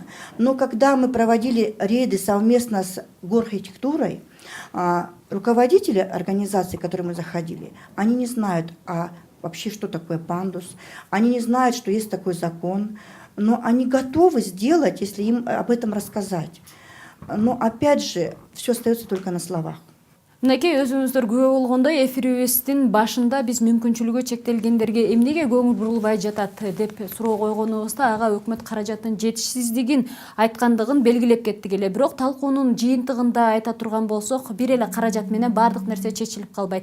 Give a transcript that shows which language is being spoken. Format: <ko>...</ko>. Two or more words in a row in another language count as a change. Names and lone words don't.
<ru>Но когда мы проводили рейды совместно с горархитектурой, руководители организаций, к которым мы заходили, они не знают вообще, что такое пандус, они не знают, что есть такой закон, но они готовы сделать, если им об этом рассказать. Но опять же, все остается только на словах.</ru> <ky>Мынакей өзүңүздөр күбө болгондой эфирибиздин башында биз мүмкүнчүлүгү чектелгендерге эмнеге көңүл бурулбай жатат деп суроо койгонубузда ага өкмөт каражатынын жетишсиздигин айткандыгын белгилеп кеттик эле. Бирок талкуунун жыйынтыгында айта турган болсок, бир эле каражат менен баардык нерсе чечилип калбайт.</ky>